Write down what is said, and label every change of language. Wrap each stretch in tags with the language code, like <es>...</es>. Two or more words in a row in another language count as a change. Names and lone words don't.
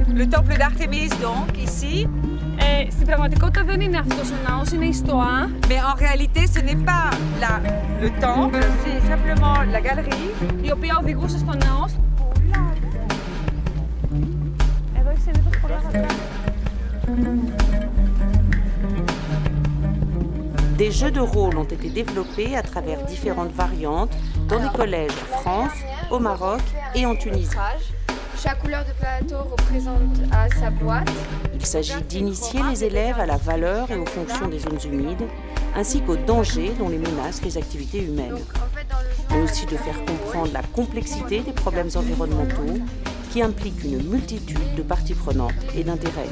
<fr>Le temple d'Artémis, donc, ici.</fr> <el>Στην πραγματικότητα δεν είναι αυτός ο ναός, είναι η στοά.</el> <fr>Mais en réalité, ce n'est pas le temple, c'est simplement la galerie.</fr> <el>Η οποία οδηγούσε στο ναό. Εδώ έχει συνήθως πολλά γραφεία.</el> <fr>Des jeux de rôle ont été développés à travers différentes variantes dans des collèges en France, au Maroc et en Tunisie. Chaque couleur de plateau représente sa boîte. Il s'agit d'initier les élèves à la valeur et aux fonctions des zones humides, ainsi qu'aux dangers dont les menacent les activités humaines, mais aussi de faire comprendre la complexité des problèmes environnementaux qui impliquent une multitude de parties prenantes et d'intérêts.</fr>